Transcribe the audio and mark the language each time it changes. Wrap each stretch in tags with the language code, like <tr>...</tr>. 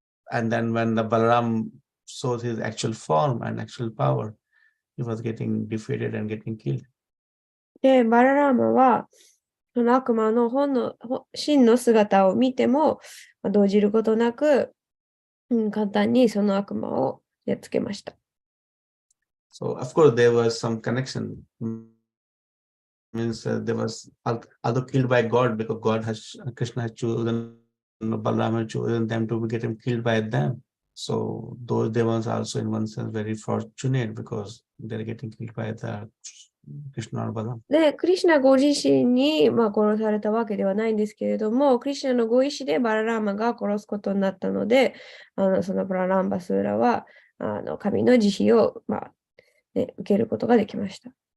<en>And then when the Balaram shows his actual form and actual power, he was getting defeated and getting killed.</en> <ja>で、バララーマは、その悪魔の真の姿を見ても、動じることなく、簡単にその悪魔をやっつけました。</ja> <en>So of course there was some connection. Means there was although killed by God because Krishna has chosen Balaram has chosen them to get him killed by them. So those demons also in one sense very fortunate because they're getting killed by the Krishna or Balaram.</en> <ja>で、クリシュナご自身に、殺されたわけではないんですけれども、クリシュナのご意志でバララーマが殺すことになったので、そのバラランバスーラは、神の慈悲を、受けることができました。</ja>